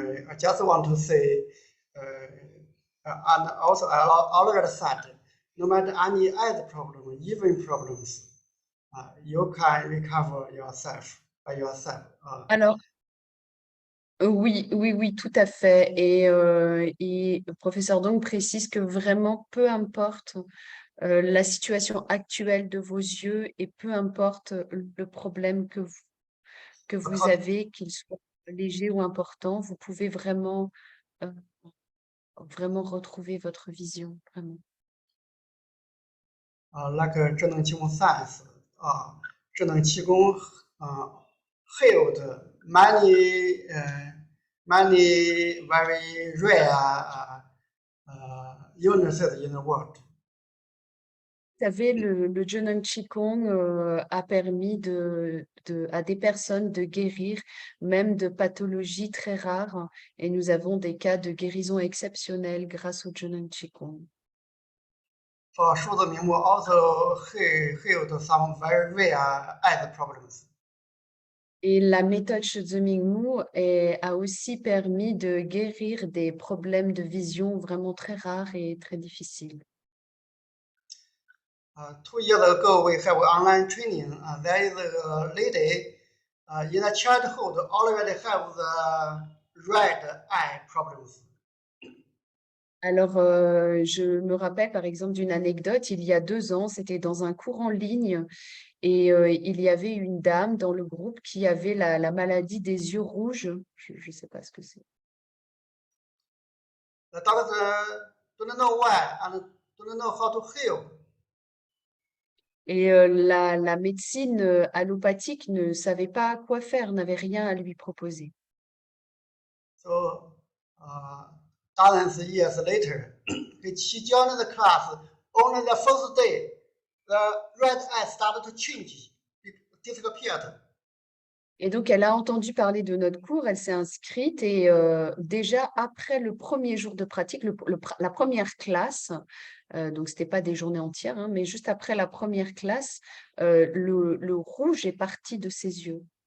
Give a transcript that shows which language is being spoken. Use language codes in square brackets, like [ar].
[en] I just want to say, and also I already said, no matter any eye problem, even problems, you can recover yourself by yourself. [fr] Alors, oui, tout à fait. Et le professeur Dong précise que vraiment, peu importe la situation actuelle de vos yeux et peu importe le problème que vous avez, qu'il soit léger ou important, vous pouvez vraiment, vraiment retrouver votre vision, vraiment. [en] like 智能气功 science 智能气功held many many very rare illnesses in the world. [fr] Vous savez, le Zhejiang Qigong a permis à des personnes de guérir même de pathologies très rares. Et nous avons des cas de guérison exceptionnels grâce au Zhejiang Qigong. [en] For 数字名目 also healed some very rare eye problems. [fr] Et la méthode Shizumingmu a aussi permis de guérir des problèmes de vision vraiment très rares et très difficiles. [en] 2 years ago, we have online training. There is a lady in the childhood already have the red eye problems. [fr] Alors, je me rappelle par exemple d'une anecdote, il y a 2 ans, c'était dans un cours en ligne et il y avait une dame dans le groupe qui avait la maladie des yeux rouges. Je ne sais pas ce que c'est. [en] The doctor don't know why and don't know how to heal. [fr] Et la médecine allopathique ne savait pas quoi faire, n'avait rien à lui proposer. [en] So, dozens of years later, she joined the class. Only the first day, the red eye started to change, disappeared. [fr] Et donc, elle a entendu parler de notre cours, elle s'est inscrite et déjà après le premier jour de pratique, la première classe, donc ce n'était pas des journées entières, hein, mais juste après la première classe, le rouge est parti de ses yeux.